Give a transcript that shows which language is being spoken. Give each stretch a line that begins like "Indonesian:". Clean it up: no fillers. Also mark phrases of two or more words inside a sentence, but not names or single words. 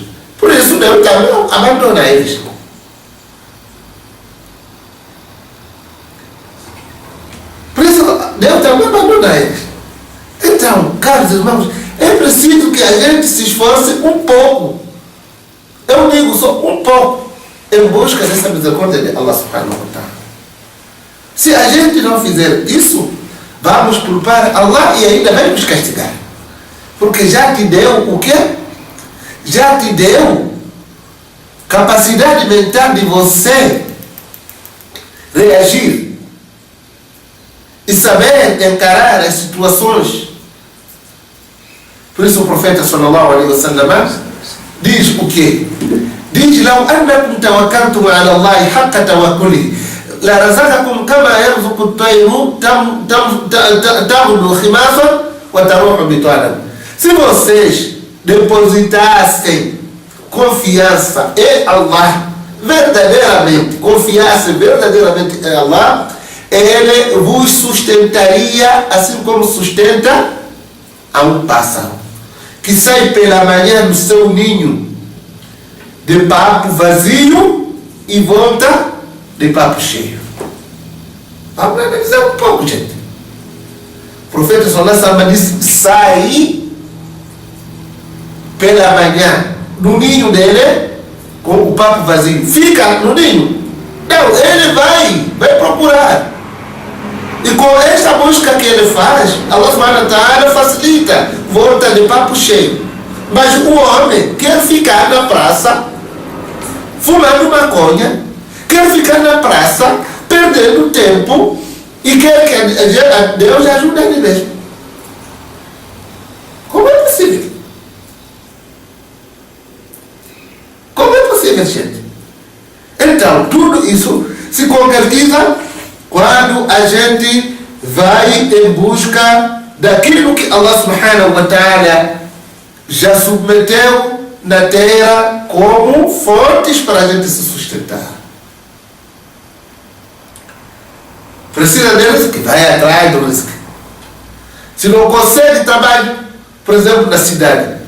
Portuguese: Por isso Deus também abandona eles. Deus também abandona eles. Então, caros irmãos, é preciso que a gente se esforce um pouco. Eu digo só um pouco, em busca dessa misericórdia de
Arabic: الله سبحانه وتعالى.
Portuguese: Se a gente não fizer isso, vamos culpar Allah e ainda vai nos castigar. Porque já te deu o quê? Já te deu capacidade mental de você reagir e saber encarar as situações. Por isso o profeta
Arabic: صلى الله عليه وسلم
Portuguese: diz o quê? Diz,
Arabic: لو أنكم توكلتم على الله حق توكله لرزقكم كما يرزق الطير تغدو خماصا وتروح بطانا.
Portuguese: Se vocês depositassem confiança em Allah, verdadeiramente, confiassem verdadeiramente em Allah, Ele vos sustentaria assim como sustenta a um pássaro que sai pela manhã do seu ninho de papo vazio e volta de papo cheio. Vamos analisar um pouco, gente. O profeta
Arabic: صلى الله عليه وسلم
Portuguese: disse, sai pela manhã no ninho dele com o papo vazio. Fica no ninho. Não, ele vai procurar. E com esta busca que ele faz,
Arabic: الله سبحانه وتعالى
Portuguese: facilita, volta de papo cheio. Mas o homem quer ficar na praça fumando maconha, quer ficar na praça perdendo tempo e quer que Deus ajude ele mesmo. Como é possível? Como é possível, gente? Então, tudo isso se concretiza quando a gente vai em busca daquilo que
Arabic: الله سبحانه وتعالى
Portuguese: já submeteu na terra como fontes para a gente se sustentar. Precisa de risco, vai atrás do risco. Se não consegue trabalho, por exemplo, na cidade.